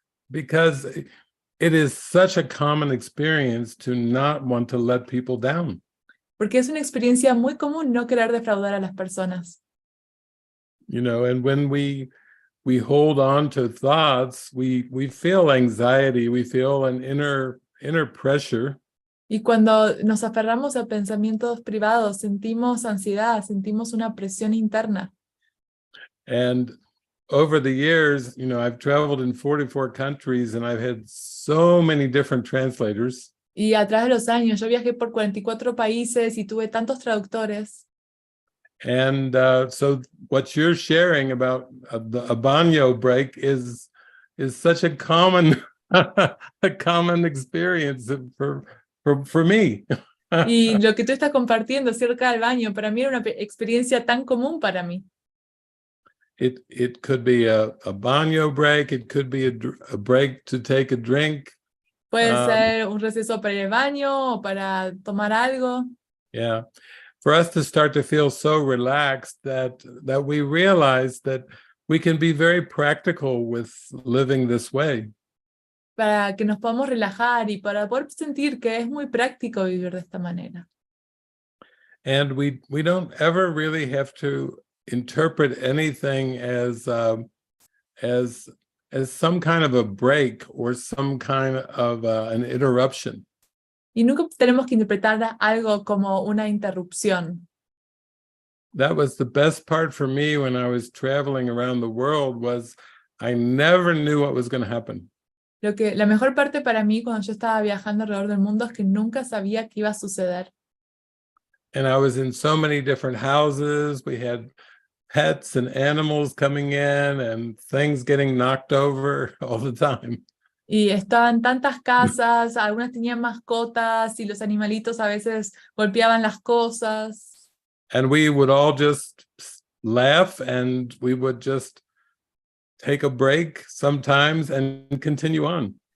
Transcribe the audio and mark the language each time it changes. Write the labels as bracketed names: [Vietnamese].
[English] Because it is such a common experience to not want to let people down. [Spanish] Porque es una experiencia muy común no querer defraudar a las personas. [English] You know, and when we hold on to thoughts, we feel anxiety, we feel an inner pressure. [Spanish] Y cuando nos aferramos a pensamientos privados, sentimos ansiedad, sentimos una presión interna. [English] And over the years, you know, I've traveled in 44 countries and I've had so many different translators. [Spanish] Y a través de los años, yo viajé por 44 países y tuve tantos traductores. [English] And so what you're sharing about a baño break is such a common experience for me. [Spanish] Y lo que tú estás compartiendo acerca del baño, para mí era una experiencia tan común para mí. [English] It could be a baño break, it could be a break to take a drink. [Spanish] Puede ser un receso para ir al baño o para tomar algo. Yeah. [English] For us to start to feel so relaxed that we realize that we can be very practical with living this way. [Spanish] Para que nos podamos relajar y para poder sentir que es muy práctico vivir de esta manera. [English] And we don't ever really have to interpret anything as some kind of a break or some kind of an interruption. [Spanish] Y nunca tenemos que interpretar algo como una interrupción. [English] That was the best part for me when I was traveling around the world, was I never knew what was going to happen. [Spanish] La mejor parte para mí cuando yo estaba viajando alrededor del mundo es que nunca sabía qué iba a suceder. [English] And I was in so many different houses. We had pets and animals coming in and things getting knocked over all the time. [Spanish] Y estaban tantas casas, algunas tenían mascotas y los animalitos a veces golpeaban las cosas. [English] And we would all just laugh and we would just take a break sometimes and continue on.